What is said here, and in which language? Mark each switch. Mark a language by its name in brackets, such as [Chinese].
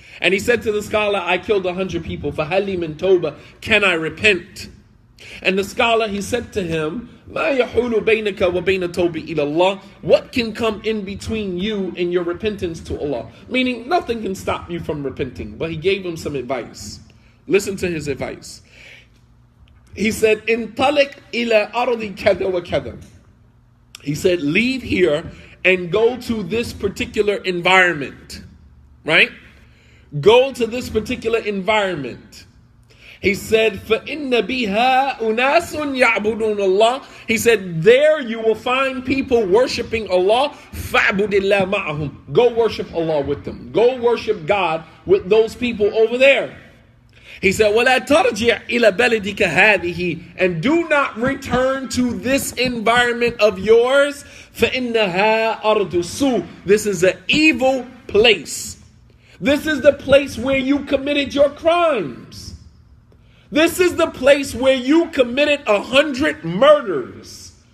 [English] And he said to the scholar, I killed 100 people. [Arabic] فَهَلِّ مِن تَوْبَةٍ, [English] can I repent? And the scholar, he said to him, [Arabic] مَا يَحُولُ بَيْنَكَ وَبَيْنَ تَوْبِ إِلَى اللَّهِ, [English] what can come in between you and your repentance to Allah? Meaning, nothing can stop you from repenting. But he gave him some advice. Listen to his advice. He said, [Arabic] انطلق إلى أرض كذا وكذا. [English] He said, leave here and go to this particular environment. Right? Go to this particular environment. He said, [Arabic] فَإِنَّ بِهَا أُنَاسٌ يَعْبُدُونَ اللَّهِ. [English] He said, there you will find people worshiping Allah. [Arabic] فَعْبُدِ اللَّهَ مَعَهُمْ. [English] Go worship Allah with them. Go worship God with those people over there. He said, [Arabic] وَلَا تَرْجِعْ إِلَى بَلَدِكَ هَذِهِ. [English] And do not return to this environment of yours. [Arabic] فَإِنَّهَا أَرْضُ السُّوءِ. [English] This is an evil place. This is the place where you committed your crimes. This is the place where you committed 100 murders.